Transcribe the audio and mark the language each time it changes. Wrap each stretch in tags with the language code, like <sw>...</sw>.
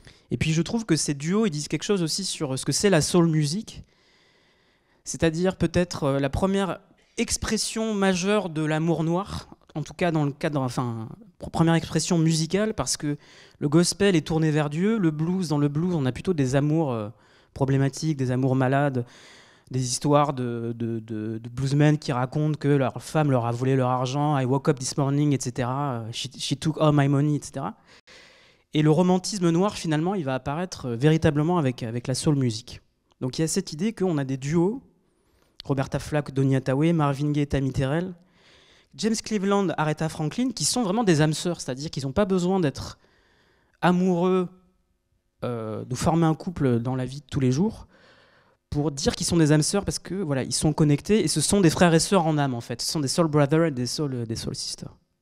<fr>Et puis je trouve que ces duos, ils disent quelque chose aussi sur ce que c'est la soul music, c'est-à-dire peut-être la première expression majeure de l'amour noir, en tout cas dans le cadre, enfin, première expression musicale, parce que le gospel est tourné vers Dieu, le blues, dans le blues, on a plutôt des amours problématiques, des amours malades, des histoires de bluesmen qui racontent que leur femme leur a volé leur argent,</fr> <en>I woke up this morning,</en> <fr>etc.</fr> <en>She took all my money, etc.</en> <fr>Et le romantisme noir, finalement, il va apparaître véritablement avec la soul music. Donc il y a cette idée qu'on a des duos, Roberta Flack, Donny Hathaway, Marvin Gaye, Tammy Terrell, James Cleveland, Aretha Franklin, qui sont vraiment des âmes sœurs, c'est-à-dire qu'ils n'ont pas besoin d'être amoureux, de former un couple dans la vie de tous les jours, pour dire qu'ils sont des âmes sœurs, parce que voilà, ils sont connectés, et ce sont des frères et sœurs en âme, en fait. Ce sont des soul brothers et des soul sisters.</fr>